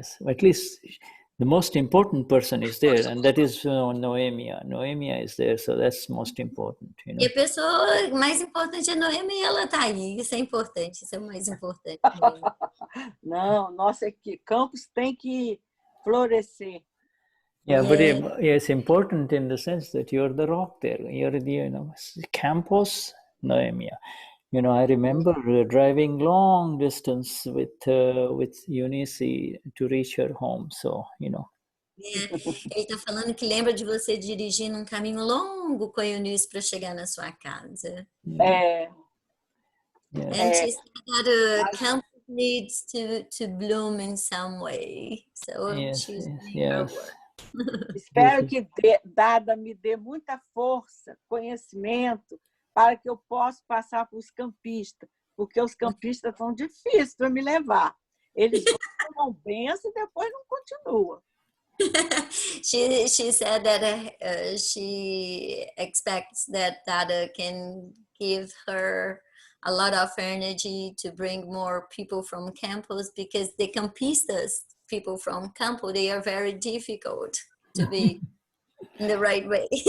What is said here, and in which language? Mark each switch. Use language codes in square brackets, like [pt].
[en] At least the most important person is there, and that is Noemia. Noemia is there, so that's most important. [pt] E a pessoa mais importante é Noêmia e ela está aí. Isso é importante, isso é o mais importante. Não, nossa campus tem que florescer. [en] Yeah, but it's important in the sense that you're the rock there. You're the campus, Noemia. I remember driving long distance with Eunice to reach her home. So, [pt] Ele está falando que lembra de você dirigindo um caminho longo com a Eunice para chegar na sua casa. [en] Yeah. And she said that campus needs to bloom in some way. So she's doing her work. [pt] Espero que Dada me dê muita força, conhecimento, para que eu possa passar para os campistas, porque os campistas são difíceis para me levar. Eles tomam benção e depois não continuam. [en] She said that she expects that Dada can give her a lot of energy to bring more people from campus, because the campistas, people from campo, they are very difficult to be in the right way.